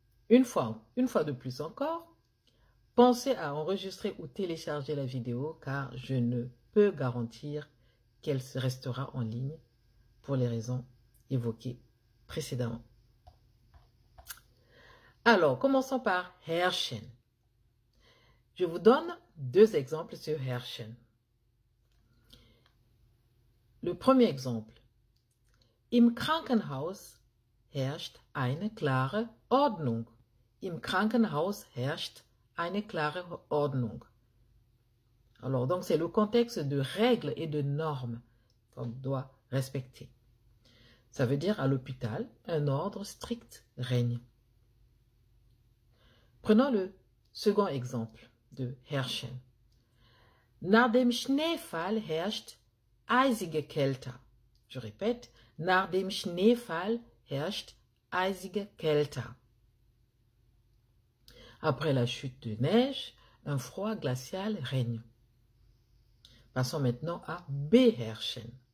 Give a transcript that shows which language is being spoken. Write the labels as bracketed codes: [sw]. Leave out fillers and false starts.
[fr] Une fois de plus encore, pensez à enregistrer ou télécharger la vidéo car je ne peux garantir qu'elle restera en ligne pour les raisons évoquées précédemment. Alors, commençons par herrschen. Je vous donne deux exemples sur herrschen. Le premier exemple. [de] Im Krankenhaus herrscht eine klare Ordnung. Im Krankenhaus herrscht eine klare Ordnung. [fr] Alors, donc, c'est le contexte de règles et de normes qu'on doit respecter. Ça veut dire, à l'hôpital, un ordre strict règne. Prenons le second exemple de herrschen. [de] Nach dem Schneefall herrscht eisige Kälte. [fr] Je répète, [de] nach dem Schneefall herrscht eisige Kälte. [fr] Après la chute de neige, un froid glacial règne. Passons maintenant à beherrschen.